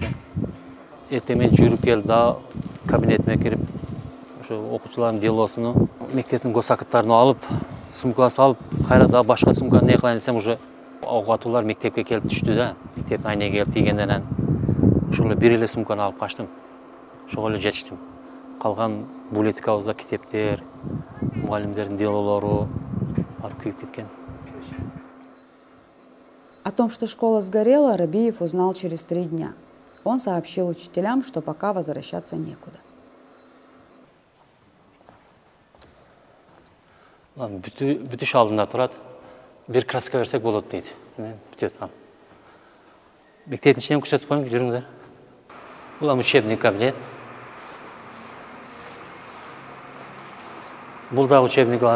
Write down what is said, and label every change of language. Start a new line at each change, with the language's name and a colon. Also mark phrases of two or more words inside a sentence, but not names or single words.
Kyrgyz: Эртең мен жүрүп келип да кабинетиме кирип, ошо окуучулардын делосуну, мектептин госакыттарын алып, сумкага салып, кайра да башка сумканы не кылайын десем, уже окутуулар мектепке келип түштү да, мектептин айнеге келип тийгенден анан ошол бир эле сумканы алып качтым. Ошого эле жетиштим. Калган булетикабызда китептер, мугалимдердин делолору бар күйүп кеткен.
Russian: О том, что школа сгорела, Рабиев узнал через 3 дня. Он сообщил учителям, что пока возвращаться некуда.
Kyrgyz: Бүтүш алдында турат. Бир краска берсек болот дейт. Бүтөт. Мектептин ичинен көрсөтүп коеюн, жүрүңүздөр. Бул
Russian: учебный кабинет.
Kyrgyz: Бул да
Russian: учебный кабинет.